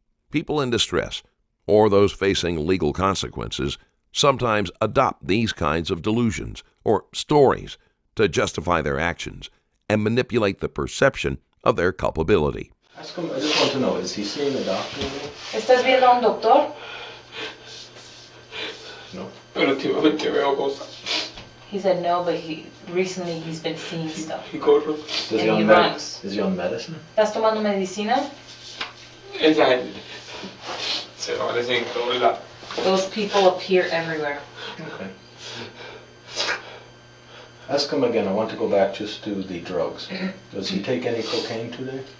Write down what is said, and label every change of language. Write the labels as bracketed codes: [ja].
[en] People in distress, or those facing legal consequences, sometimes adopt these kinds of delusions or stories to justify their actions and manipulate the perception of their culpability. Ask him, I just want to know, is he seeing a doctor? [es] ¿Estás viendo a un doctor? No. Pero últimamente veo cosas. [en] He said no, but recently he's been seeing stuff. [es] Y corro. [en] Is he And he on runs. Is he on medicine? [es] ¿Estás tomando medicina? Esa gente se aparece en todo lado. [en] Those people appear everywhere. Okay. Ask him again, I want to go back just to the drugs. Does he take any cocaine today?